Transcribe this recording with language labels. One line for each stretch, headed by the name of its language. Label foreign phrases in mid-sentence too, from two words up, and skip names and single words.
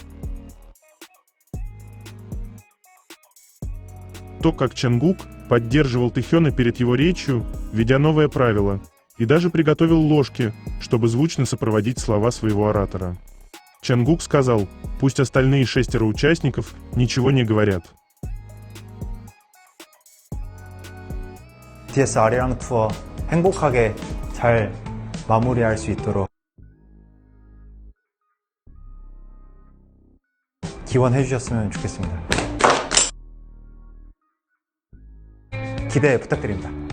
Russian: То, как Чонгук поддерживал Тэхёна перед его речью, введя новое правило, и даже приготовил ложки, чтобы звучно сопроводить слова своего оратора. Чонгук сказал, пусть остальные 6 участников ничего не говорят.
Korean: BTS 아리랑 투어 행복하게 잘 마무리할 수 있도록 기원해 주셨으면 좋겠습니다. 기대 부탁드립니다.